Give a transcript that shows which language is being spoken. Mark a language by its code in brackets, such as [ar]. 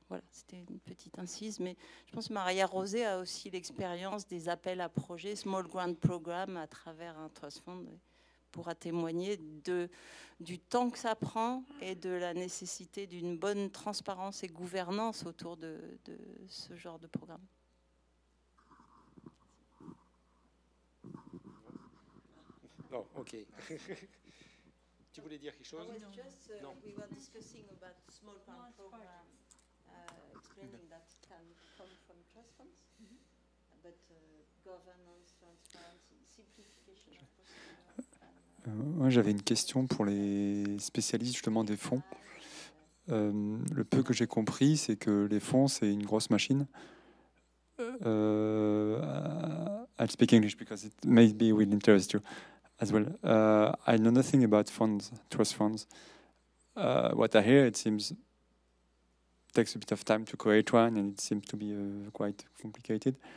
[fr] Voilà, c'était une petite incise, mais je pense que Maria Rosé a aussi l'expérience des appels à projets, Small Grant Program, à travers un trust fund, pourra témoigner du temps que ça prend et de la nécessité d'une bonne transparence et gouvernance autour de ce genre de programme. Non, ok. Tu voulais dire quelque chose? Non. [en] We were discussing about small grant program, explaining that it can come from trust funds, but governance, transparency, simplification of procedure. [fr] Moi, j'avais une question pour les spécialistes justement des fonds. Le peu que j'ai compris, c'est que les fonds, c'est une grosse machine. [en] I'll speak English because it maybe will interest you as well. I know nothing about funds, trust funds. What I hear, it seems takes a bit of time to create one, and it seems to be quite complicated.